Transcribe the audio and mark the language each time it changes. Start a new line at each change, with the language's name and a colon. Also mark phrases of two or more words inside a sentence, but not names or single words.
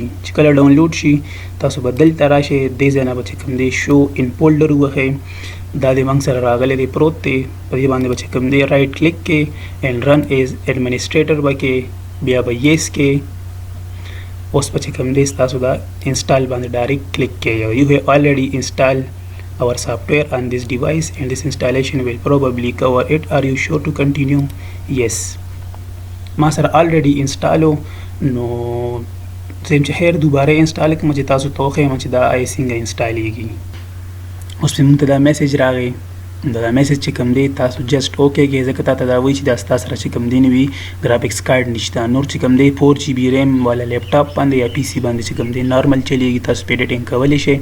Pashto: چې کله ډاونلوډ شي تاسو به دلته راشئ، دې ځای نه به چې کوم دی
English: show in folder
Pashto: ووهئ. دا د موږ سره راغلی دی پروت دی، په دې باندې به چې کوم دی
English: right click
Pashto: کې
English: and run as administrator
Pashto: به کې بیا به یس کې. اوس به چې کوم دی ستاسو دا انسټال باندې ډایرکټ کلیک کې.
English: you have already install our software on this device and this installation will probably cover it. Are you sure to continue? Yes.
Pashto: ما سره
English: already install
Pashto: نو زم چې هر دوباره انسټال کوم چې تاسو ته وښیم چې دا آی څنګه انسټالیږي. اوس موږ ته دا میسج راغی. دا میسج چې کوم دی تاسو
English: just okay
Pashto: کې ځکه تاسو دا وایي چې دا ستاسو سره چې کوم دی نه وي
English: graphics card
Pashto: نشته، نور چې کوم دی 4 GB ریم والا لیپټاپ باندې یا پی سي باندې چې کوم دی نارمل چلیږي، تاسو په ایډیټینګ کولی شئ.